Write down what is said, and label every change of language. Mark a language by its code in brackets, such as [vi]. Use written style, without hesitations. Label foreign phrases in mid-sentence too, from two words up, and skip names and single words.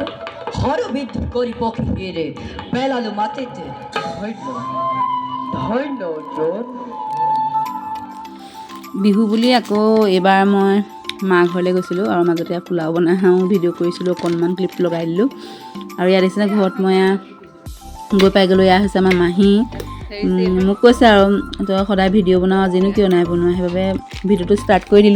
[as] Hora bit kori poki here. Bela lu matete. Hoino John. বিহু বুলি আকৌ এইবাৰ মই মা ঘৰলৈ গৈছিলোঁ আৰু মাজতে পোলাও বনাই ভিডিঅ' কৰিছিলোঁ, অকণমান ক্লিপ লগাই দিলোঁ। আৰু ইয়াত দেখিছেনে ঘৰত মই গৈ পাই গ'লোঁ। এয়া হৈছে আমাৰ মাহী। মোক কৈছে আৰু তই সদায় ভিডিঅ' বনাওঁ, আজিনো কিয় নাই বনোৱা, সেইবাবে ভিডিঅ'টো ষ্টাৰ্ট কৰি দিলোঁ।